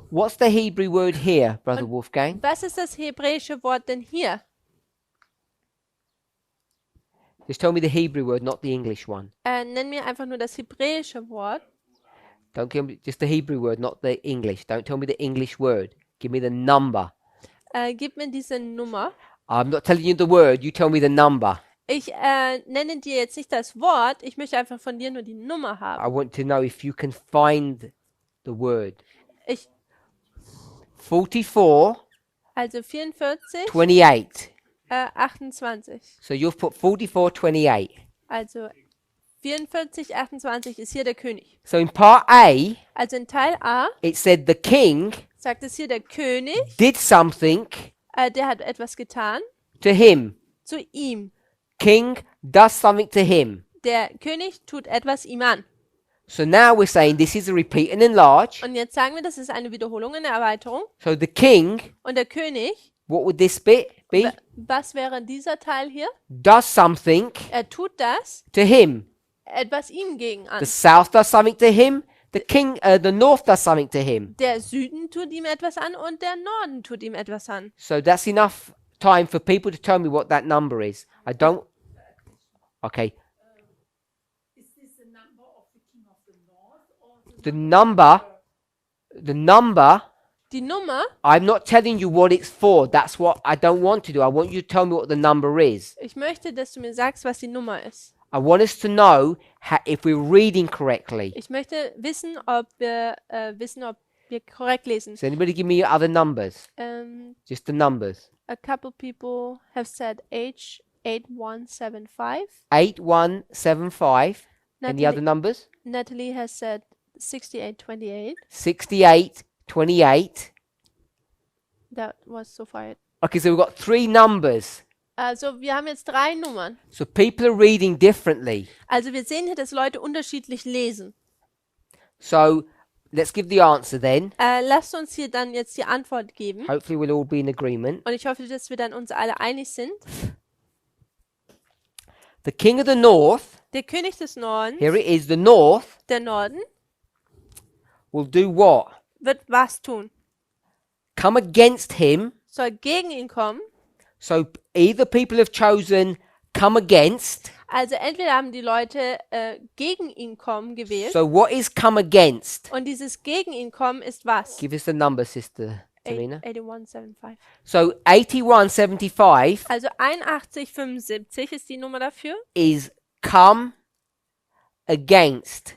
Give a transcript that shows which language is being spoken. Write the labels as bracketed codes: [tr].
[en] What's the Hebrew word here, Brother Wolfgang? [de] Was ist das hebräische Wort denn hier? [en] Just tell me the Hebrew word, not the English one. [de] Nenn mir einfach nur das hebräische Wort. [en] Don't give me just the Hebrew word, not the English. Don't tell me the English word. Give me the number. [de] Gib mir diese Nummer. [en] I'm not telling you the word, you tell me the number. [de] Ich nenne dir jetzt nicht das Wort, ich möchte einfach von dir nur die Nummer haben. [en] I want to know if you can find the word. [de] Ich, 44, also 44, 28. 28. [en] So you've put 44, 28. [de] Also 44, 28 ist hier der König. [en] So in part A, [de] Also in Teil A [en] it said the king [de] sagt es hier der König, [en] did something [de] der hat etwas getan [en] to him. [de] zu ihm. [en] King does something to him. [de] Der König tut etwas ihm an. [en] So now we're saying this is a repeat and enlarge. [de] Und jetzt sagen wir, das ist eine Wiederholung, eine Erweiterung. [en] So the king, [de] Und der König, [en] what would this bit be? [de] was wäre dieser Teil hier? [en] Does something [de] Er tut das, [en] to him. [de] etwas ihm gegen an. [en] The south does something to him. The king, the north does something to him. [de] Der Süden tut ihm etwas an und der Norden tut ihm etwas an. [en] So that's enough time for people to tell me what that number is. I don't. Okay. Is this the number of the king of the north or The number. [de] Die Nummer, [en] I'm not telling you what it's for. That's what I don't want to do. I want you to tell me what the number is. [de] ich möchte, dass du mir sagst, was die Nummer ist. [en] I want us to know if we're reading correctly. [de] Ich möchte wissen, ob wir korrekt lesen. [en] Does anybody give me other numbers? Just the numbers. A couple people have said H8175. 8175. Any Natalie- other numbers? Natalie has said 6828. 6828. That was so far it. Okay, so we've got three numbers. [de] Also wir haben jetzt 3 Nummern. [en] So people are reading differently. [de] Also wir sehen hier, dass Leute unterschiedlich lesen. [en] So let's give the answer then. [de] Lasst uns hier dann jetzt die Antwort geben. [en] Hopefully we'll all be in agreement. [de] Und ich hoffe, dass wir dann uns alle einig sind. [en] The king of the north, [de] Der König des Nordens, [en] here it is, the north [de] der Norden, [en] will do what? [de] wird was tun? [en] Come against him. [de] Soll gegen ihn kommen. [en] So either people have chosen come against. [de] Also entweder haben die Leute gegen ihn kommen gewählt. [en] So what is come against? [de] Und dieses gegen ihn kommen ist was? [en] Give us the number, Sister Tamina. 8175. So 8175 [de] Also 8175 ist die Nummer dafür. [en] is come against.